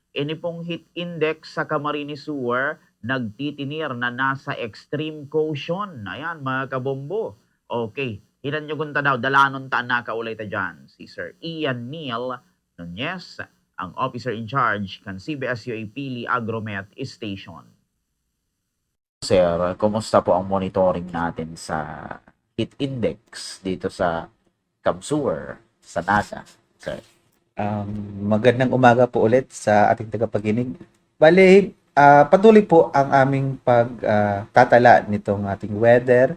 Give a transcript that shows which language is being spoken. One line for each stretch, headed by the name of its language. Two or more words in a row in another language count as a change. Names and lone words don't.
Bikol: Ini pong heat index sa Camarines Sur nagtitinir na nasa extreme caution. Ayan, mga kabombo. Okay, hinan nyo gunta daw, dalanon ta nakaulay ta dyan. Si Sir Ian Neil Nunez, ang
English: officer in charge
Bikol: kan CBS-UA Pili Agromet Station.
Filipino: Sir, kumusta po ang monitoring natin sa heat index dito sa Camsur, sa NADA, sir? Magandang umaga po ulit sa ating tagapaginig. Bale, patuloy po ang aming pagtatala nitong ating weather.